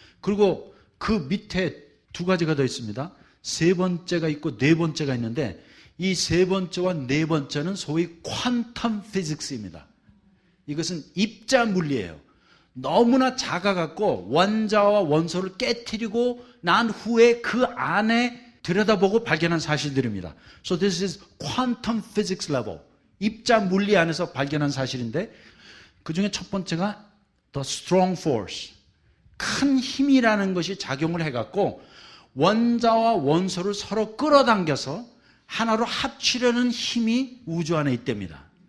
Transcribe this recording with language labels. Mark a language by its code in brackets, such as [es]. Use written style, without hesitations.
[ko] 그리고 그 밑에 두 가지가 더 있습니다. 세 번째가 있고 네 번째가 있는데 이 세 번째와 네 번째는 소위 퀀텀 피직스입니다. 이것은 입자 물리예요. 너무나 작아갖고 원자와 원소를 깨트리고 난 후에 그 안에 들여다보고 발견한 사실들입니다. [en] So this is quantum physics level. [ko] 입자 물리 안에서 발견한 사실인데 그 중에 첫 번째가 the strong force. 큰 힘이라는 것이 작용을 해갖고 원자와 원소를 서로 끌어당겨서 하나로 합치려는 힘이 우주 안에 있답니다.